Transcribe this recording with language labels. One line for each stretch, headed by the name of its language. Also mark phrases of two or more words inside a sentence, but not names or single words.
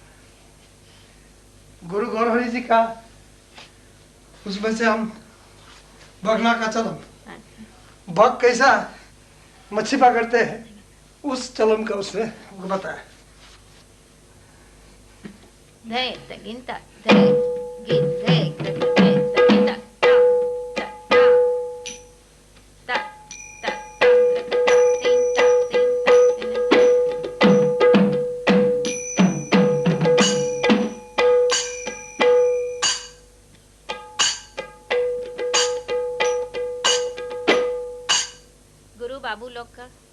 Hindi: गुरु गौरहरि जी का उसमें से हम बगला का चलम, बग कैसा मच्छी पकड़ते हैं उस चलम का उसने बताया। धे तगिंता धे गिन धे धे तगिंता ता ता ता ता ता ता तीन ता तीन ता गुरु बाबू लोग का